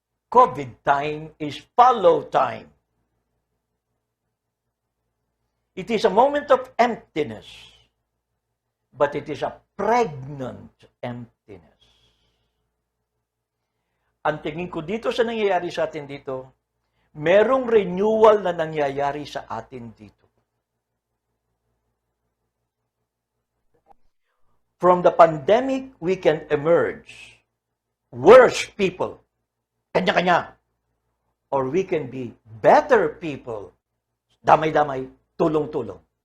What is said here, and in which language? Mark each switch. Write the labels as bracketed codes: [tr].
[en] COVID time is follow time. It is a moment of emptiness, but it is a pregnant emptiness. [tl] Ang tingin ko dito sa nangyayari sa atin dito, merong renewal na nangyayari sa atin dito. [en] From the pandemic, we can emerge worse people, [tl] kanya-kanya, [en] or we can be better people, [tl] damay-damay, tulong-tulong.